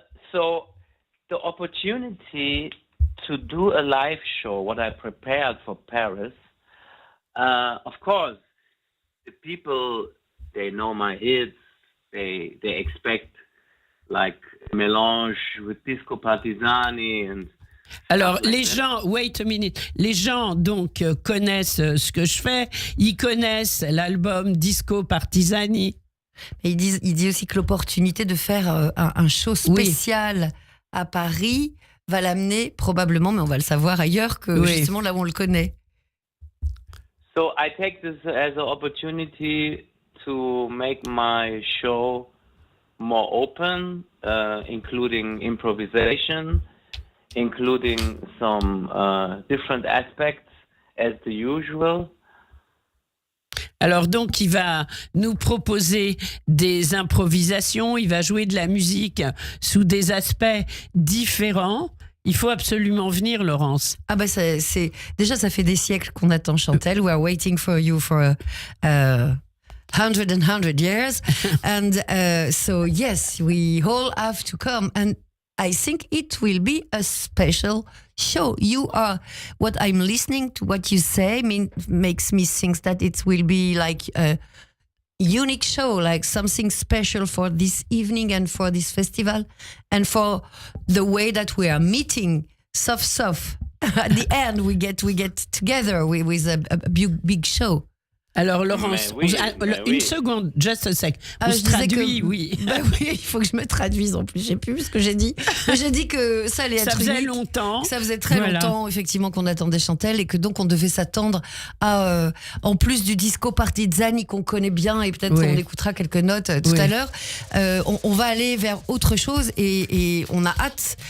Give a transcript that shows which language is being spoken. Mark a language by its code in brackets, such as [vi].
[en] so the opportunity to do a live show, what I prepared for Paris, of course, the people, they know my hits, they expect like melange with disco partisani and [fr] Alors, les gens, [en] wait a minute, [fr] les gens donc connaissent ce que je fais, ils connaissent l'album Disco Partisani. Et il dit aussi que l'opportunité de faire un show spécial à Paris va l'amener probablement, mais on va le savoir ailleurs que justement là où on le connaît. [en] So I take this as an opportunity to make my show more open, including improvisation, including some different aspects as the usual. [fr] Alors donc, il va nous proposer des improvisations, il va jouer de la musique sous des aspects différents. Il faut absolument venir, Laurence. Ah bah déjà, ça fait des siècles qu'on attend Chantelle. [en] We are waiting for you for 100 years. And so yes, we all have to come. And I think it will be a special show. What I'm listening to what you say makes me think that it will be like a unique show, like something special for this evening and for this festival and for the way that we are meeting soft. At the end, we get together with a big show. [fr] Alors Laurence, une seconde, [en] just a sec. [fr] On se traduit, oui. Bah oui, il faut que je me traduise en plus. J'ai plus ce que j'ai dit. Mais j'ai dit que ça allait être Ça faisait unique. longtemps. Ça faisait très longtemps, effectivement, qu'on attendait Chantelle et que donc on devait s'attendre à, en plus du disco Partisani qu'on connaît bien et peut-être qu'on écoutera quelques notes tout à l'heure, on va aller vers autre chose et on a hâte.